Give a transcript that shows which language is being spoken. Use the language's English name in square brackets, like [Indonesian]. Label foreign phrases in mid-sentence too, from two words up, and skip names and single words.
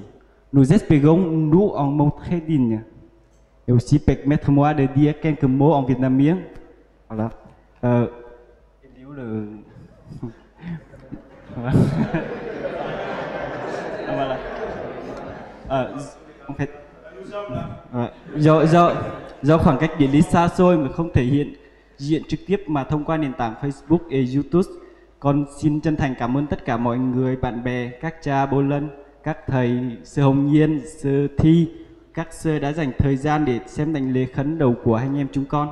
[French] Nous espérons nous en montrer digne. Et aussi permettez-moi de dire quelques mots en vietnamien. Voilà. Voilà. En fait, [Vietnamese] do khoảng cách địa lý xa xôi mà không thể hiện diện trực tiếp mà thông qua nền tảng Facebook và YouTube, con xin chân thành cảm ơn tất cả mọi người, bạn bè, các cha Bô Lân, các thầy Sư Hồng Nhiên, Sư Thi, các sơ đã dành thời gian để xem đảnh lễ khấn đầu của anh em chúng con.